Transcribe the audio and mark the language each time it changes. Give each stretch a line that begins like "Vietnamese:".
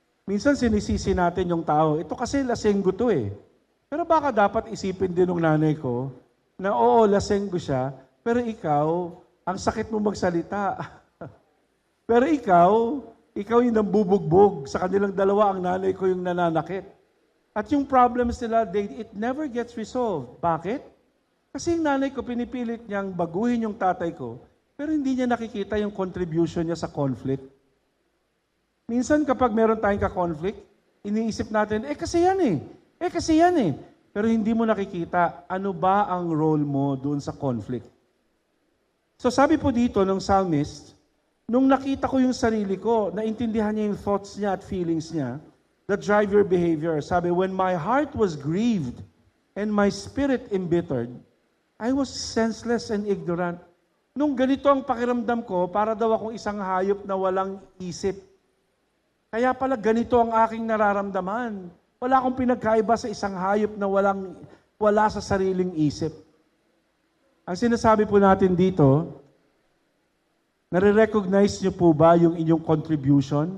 Filipino: Minsan sinisisi natin yung tao, ito kasi lasenggo to eh. Pero baka dapat isipin din ng nanay ko na oo, lasenggo siya, pero ikaw, ang sakit mo magsalita. Pero ikaw yung nambubugbog. Sa kanilang dalawa, ang nanay ko yung nananakit. At yung problems nila,
English: it never gets resolved.
Filipino: Bakit? Kasi yung nanay ko, pinipilit niyang baguhin yung tatay ko, pero hindi niya nakikita yung contribution niya sa conflict. Minsan kapag meron tayong ka-conflict, iniisip natin, kasi yan eh. Pero hindi mo nakikita, ano ba ang role mo doon sa conflict. So sabi po dito ng psalmist, nung nakita ko yung sarili ko, naintindihan niya yung thoughts niya at feelings niya,
English: that drive your behavior. Sabi, when my heart was grieved and my spirit embittered, I was senseless and ignorant.
Filipino: Nung ganito ang pakiramdam ko, para daw akong isang hayop na walang isip. Kaya pala ganito ang aking nararamdaman. Wala akong pinagkaiba sa isang hayop na wala sa sariling isip. Ang sinasabi po natin dito, nare-recognize niyo po ba yung inyong contribution?